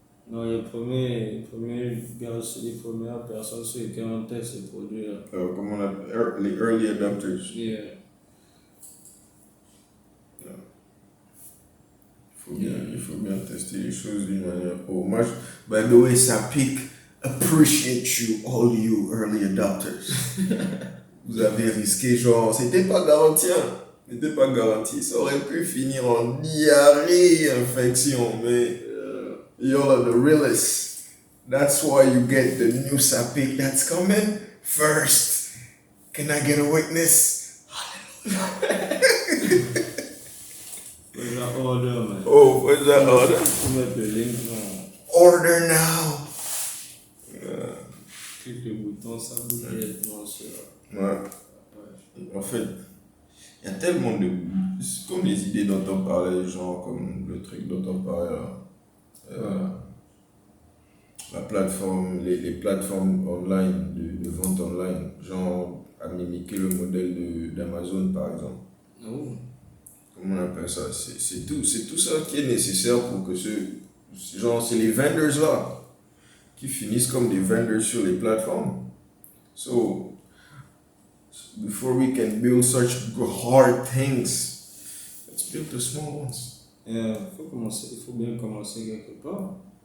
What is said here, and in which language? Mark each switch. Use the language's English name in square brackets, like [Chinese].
[French] Non, les premiers gars, c'est les premières personnes sur lesquelles on teste ces produits-là. Comme on appelle les early adopters. [English] Yeah. [French] Il faut bien tester les choses d'une manière. Oh, moi, [English] by the way, [French] ça pique. [English] Appreciate you, all you early adopters. [French] Vous avez risqué, genre, c'était pas garanti, hein. C'était pas garanti. Ça aurait pu finir en diarrhée, infection, mais [English] Y'all are the realest. That's why you get the new Sapik that's coming first. Can I get a witness? Where's that order, man? Oh, what's that order? [French] Faut mettre le link, genre, [English] Order now. [French] clique le bouton, ça bouge directement sur Ouais. la page. En fait, il y a tellement de. C'est comme les idées dont on parlait, genre comme le truc dont on parlait là. La plateforme, les plateformes online, de vente online, genre à mimiquer le modèle d'Amazon par exemple. Oh. Comment on appelle ça? C'est tout ça qui est nécessaire pour que genre, c'est les vendors là qui finissent comme des vendors sur les plateformes. [English] So, before we can build such hard things, let's build the small ones. [French] Il faut bien commencer quelque part.